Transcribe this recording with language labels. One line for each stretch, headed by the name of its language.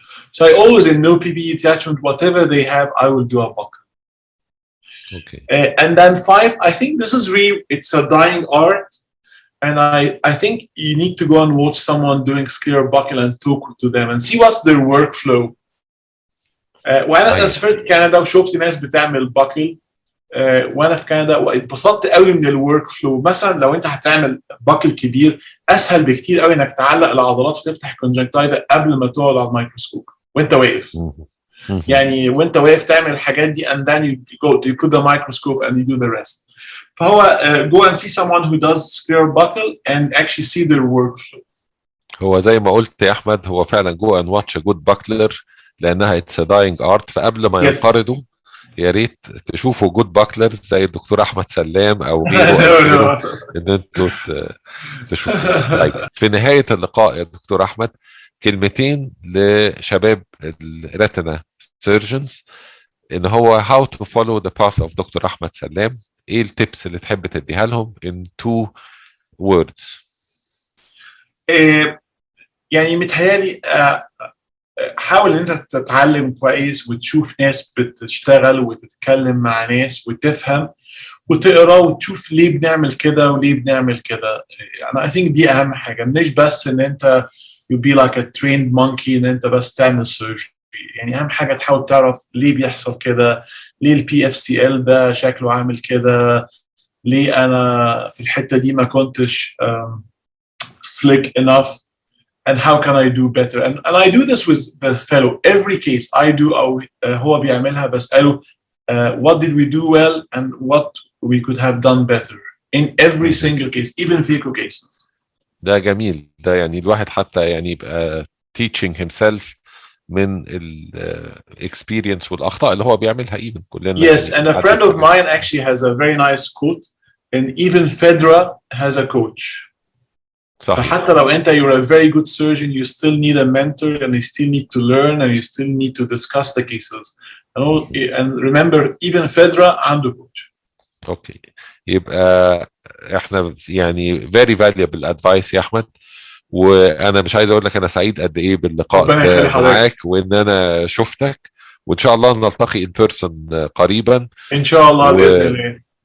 English: So I always, in no PVD detachment, whatever they have, I will do a buckle. Okay. And then five, I think this is really, it's a dying art. And I think you need to go and watch someone doing scleral buckle and talk to them and see what's their workflow.
Arabic: وانا سافرت كندا وشفت ناس بتعمل باكل وانا في كندا واتبسطت قوي من الورك فلو. مثلا لو انت هتعمل باكل كبير اسهل بكتير قوي انك تعلق العضلات وتفتح الكونجكتيفا قبل ما تقعد على الميكروسكوب وانت واقف. يعني وانت واقف تعمل الحاجات دي
English: and then you put the microscope and you do the rest. فهو go and see someone who does scleral buckle and actually see their workflow.
Arabic: هو زي ما قلت يا احمد، هو فعلا
English: go and watch a good buckler لانها it's a dying art.
Arabic: فقبل ما ينقرضوا يا ريت تشوفوا جود باكلرز زي الدكتور احمد سلام او غيره ان انتوا تشوفوا. طيب في نهايه اللقاء يا دكتور احمد كلمتين لشباب الريتنا سيرجنز ان هو
English: how to follow the path of
Arabic: دكتور احمد سلام. ايه التيبس اللي تحب تديها لهم
English: in 2 words؟
Arabic: يعني متهيألي حاول ان انت تتعلم كويس وتشوف ناس بتشتغل وتتكلم مع ناس وتفهم وتقرا وتشوف ليه بنعمل كده وليه بنعمل كده. انا
English: I think
Arabic: دي اهم حاجه، مش بس ان انت
English: you be like a trained monkey
Arabic: ان انت بس تعمل سيرجري. يعني اهم حاجه تحاول تعرف ليه بيحصل كده، ليه البي اف سي ال ده شكله عامل كده، ليه انا في الحته دي ما كنتش
English: slick enough. And how can I do better? And I do this with the fellow. Every case I do
Arabic: أو هو بيعملها بسأله
English: what did we do well and what we could have done better in every single case, even phaco cases.
Arabic: ده جميل. ده يعني الواحد حتى يعني يبقى
English: teaching himself
Arabic: من experience والأخطاء اللي هو بيعملها even كلنا.
English: Yes, and a friend of mine actually has a very nice quote, and even Fedra has a coach.
Arabic: صحيح.
English: فحتى لو انت you're a very good surgeon, you still need a mentor and you still need to learn and you still need to discuss the cases. And remember, even Fedra عنده coach.
Arabic: اوكي، يبقى احنا يعني
English: very valuable advice
Arabic: يا احمد، وانا مش عايز اقول لك انا سعيد قد ايه باللقاء ربنا يخلي ده حضرتك. معاك، وان انا شفتك، وان شاء الله نلتقي ان بيرسون قريبا. ان شاء الله باذن وان